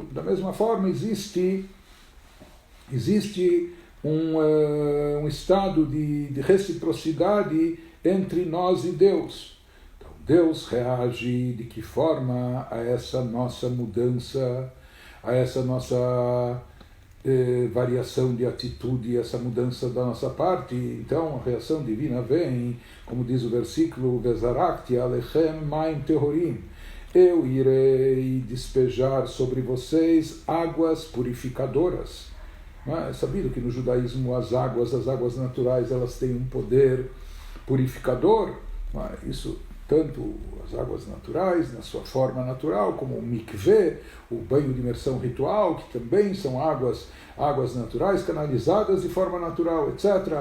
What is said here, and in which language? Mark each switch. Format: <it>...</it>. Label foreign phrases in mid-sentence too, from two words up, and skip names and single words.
<pt>Da mesma forma, existe um estado de reciprocidade entre nós e Deus. Então, Deus reage de que forma a essa nossa mudança, a essa nossa variação de atitude, essa mudança da nossa parte. Então, a reação divina vem, como diz o versículo,</pt> <he>וזרקתי עליכם מים טהורים.</he> <pt>Eu irei despejar sobre vocês águas purificadoras. É sabido que no judaísmo as águas naturais, elas têm um poder purificador. Isso tanto as águas naturais, na sua forma natural, como o mikveh, o banho de imersão ritual, que também são águas naturais, canalizadas de forma natural, etc.</pt>